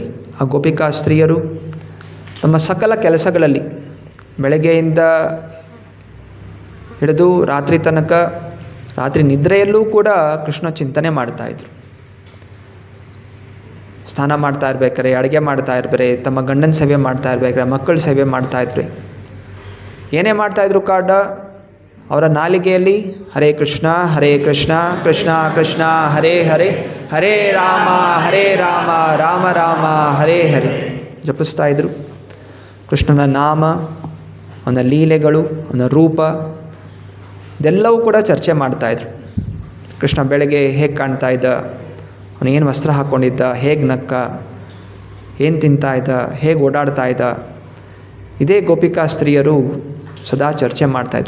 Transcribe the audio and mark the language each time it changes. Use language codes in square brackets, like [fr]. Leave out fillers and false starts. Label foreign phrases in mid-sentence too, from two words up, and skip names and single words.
[kn] ಆ ಗೋಪಿಕಾ ಸ್ತ್ರೀಯರು ತಮ್ಮ ಸಕಲ ಕೆಲಸಗಳಲ್ಲಿ ಬೆಳಗ್ಗೆಯಿಂದ ಹಿಡಿದು ರಾತ್ರಿ ತನಕ, ರಾತ್ರಿ ನಿದ್ರೆಯಲ್ಲೂ ಕೂಡ ಕೃಷ್ಣ ಚಿಂತನೆ ಮಾಡ್ತಾಯಿದ್ರು. ಸ್ನಾನ ಮಾಡ್ತಾ ಇರ್ಬೇಕಾರೆ, ಅಡುಗೆ ಮಾಡ್ತಾ ಇರ್ಬೇಕಾರೆ, ತಮ್ಮ ಗಂಡನ ಸೇವೆ ಮಾಡ್ತಾ ಇರ್ಬೇಕಾರೆ, ಮಕ್ಕಳ ಸೇವೆ ಮಾಡ್ತಾಯಿದ್ರು. ಏನೇ ಮಾಡ್ತಾಯಿದ್ರು ಕಾಡ ಅವರ ನಾಲಿಗೆಯಲ್ಲಿ [sa] ಹರೇ ಕೃಷ್ಣ ಕೃಷ್ಣ ಕೃಷ್ಣ ಹರೇ ಹರೇ, ಹರೇ ರಾಮ ರಾಮ ರಾಮ ಹರೇ ಹರೇ [kn] ಜಪಿಸ್ತಾ ಇದ್ರು. ಕೃಷ್ಣನ ನಾಮ, ಅವನ ಲೀಲೆಗಳು, ಅವನ ರೂಪ ಇದೆಲ್ಲವೂ ಕೂಡ ಚರ್ಚೆ ಮಾಡ್ತಾಯಿದ್ರು. ಕೃಷ್ಣ ಬೆಳಗ್ಗೆ ಹೇಗೆ ಕಾಣ್ತಾ ಇದ್ದ, ಅವನು ಏನು ವಸ್ತ್ರ ಹಾಕ್ಕೊಂಡಿದ್ದ, ಹೇಗೆ ನಕ್ಕ, ಏನು ತಿಂತಾ ಇದ್ದ, ಹೇಗೆ ಓಡಾಡ್ತಾ ಇದ್ದ, ಇದೇ ಗೋಪಿಕಾ ಸ್ತ್ರೀಯರು ಸದಾ ಚರ್ಚೆ ಮಾಡ್ತಾಯಿದ್ರು.